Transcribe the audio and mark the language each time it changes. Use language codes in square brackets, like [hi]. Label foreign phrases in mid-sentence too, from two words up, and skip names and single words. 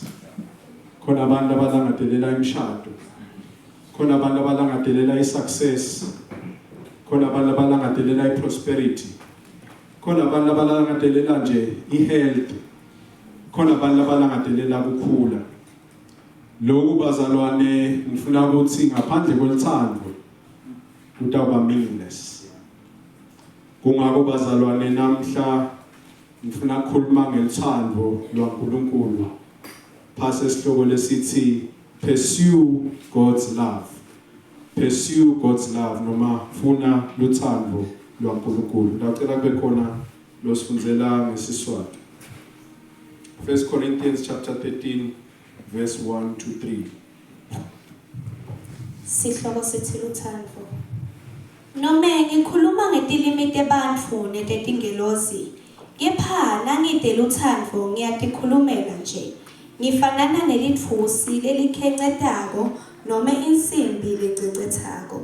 [ss] Khona abantu abalangadelela imishado. Khona abantu abalangadelela isuccess. Khona abantu abalangadelela iprosperity. Khona abantu abalangadelela nje ihealth. Khona abantu abalangadelela ukukhula. Lokhu bazalwane ngifuna ukuthi ngaphandle kwelithando utawuba meaningless. Kungako bazalwane namhla ngifuna ukukhuluma ngelithando lwaNkulunkulu. Phase isihloko lesithi [en] pursue God's love. Pursue God's love [ss] noma funa luthando lwaNkulunkulu. Ngicela kube khona losifundzela ngesiswati. [en] 1 Corinthians chapter 13 verse 1 to 3. [ss] Sihloko sithi luthando. Noma ngikhuluma ngetilimi tebantfu netetingelosi, kepha nangite luthando ngiyatikhulumela nje. Ngifanana nelitfusi lelikhencetako noma insimbi lececethako.